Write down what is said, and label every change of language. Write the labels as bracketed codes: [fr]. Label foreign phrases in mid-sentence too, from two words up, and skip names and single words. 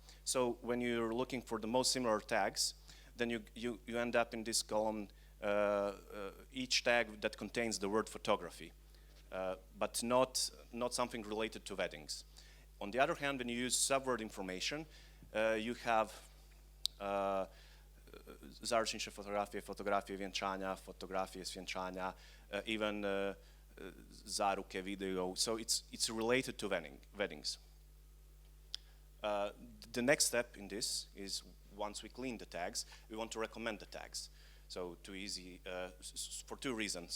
[en] So when you're looking for the most similar tags, then you end up in this column, each tag that contains the word photography, but not something related to weddings. On the other hand, when you use subword information, you have [hr] Zaručnice fotografije, fotografije vjenčanja, fotografije s vjenčanja, [en] even zaruke video. So it's related to weddings. The next step in this is, once we clean the tags, we want to recommend the tags. So for two reasons.